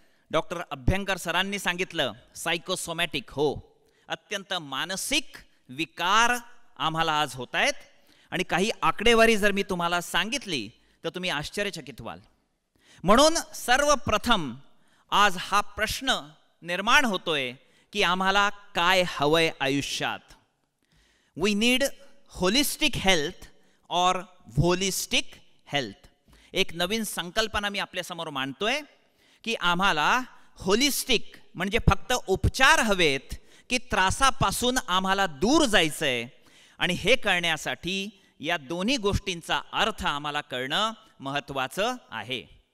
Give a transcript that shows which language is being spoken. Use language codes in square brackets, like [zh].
[mr] Doctor Abhyankar सरांनी सांगितलं psychosomatic, हो, अत्यंत मानसिक विकार आम्हाला आज होत आहेत. आणि काही आकडेवारी जर मी तुम्हाला सांगितली तर तुम्ही आश्चर्यचकित व्हाल. म्हणून सर्वप्रथम आज हा प्रश्न निर्माण होतोय की आम्हाला काय हवंय आयुष्यात. [en] We need holistic health और holistic health. [mr] एक नवीन संकल्पना मी आपल्यासमोर मांडतोय की आम्हाला होलिस्टिक म्हणजे फक्त उपचार हवेत की त्रासापासून आम्हाला दूर जायचंय. आणि हे कळण्यासाठी या दोन्ही गोष्टींचा अर्थ आम्हाला कळणं महत्त्वाचं आहे.